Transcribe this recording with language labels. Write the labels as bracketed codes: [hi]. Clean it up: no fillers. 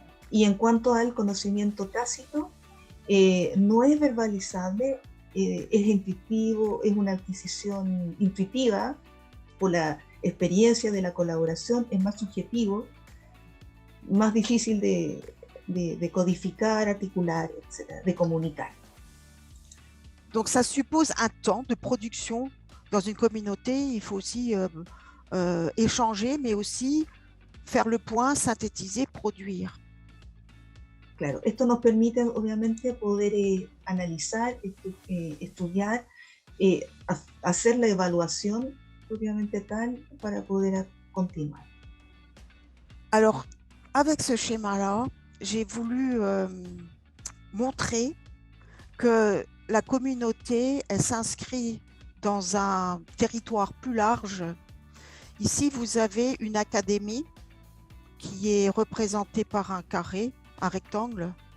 [es] Y en cuanto al conocimiento tácito, no es verbalizable, es intuitivo, es una adquisición intuitiva por la experiencia de la colaboración, es más subjetivo, más difícil de codificar, articular, etc., de comunicar. [fr] Donc ça suppose un temps de production dans une communauté. Il faut aussi échanger, mais aussi faire le point, synthétiser, produire. [es] Claro, esto nos permite obviamente poder analizar, estudiar, hacer la evaluación obviamente tal para poder continuar. [fr] Alors, avec ce schéma-là, j'ai voulu montrer que la communauté, elle s'inscrit dans un territoire plus large. Ici, vous avez une académie qui est représentée par un carré, un rectangle.